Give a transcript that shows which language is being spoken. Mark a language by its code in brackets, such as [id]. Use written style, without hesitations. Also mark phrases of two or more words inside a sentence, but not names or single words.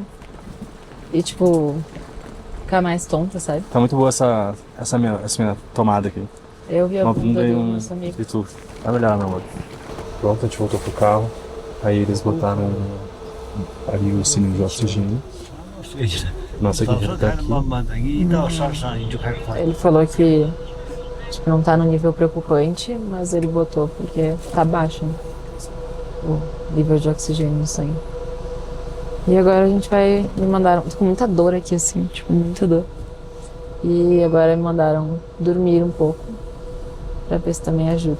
[pt] E, tipo, ficar mais tonta, sabe? Tá muito boa essa minha tomada aqui. Eu vi a Uma bunda bunda e do um... nosso amigo. E tu? Vai melhorar, meu amor. Pronto, a gente voltou pro carro. Aí eles botaram ali o sininho de oxigênio. Nossa guerreira tá aqui. [zh] 慢慢的，一到山上你就开始发现。 [pt] Ele falou que, tipo, não tá no nível preocupante, mas ele botou porque tá baixo, né? O nível de oxigênio no sangue. E agora a gente vai... Me mandaram... Tô com muita dor aqui, assim, tipo, muita dor. E agora me mandaram dormir um pouco, pra ver se também ajuda.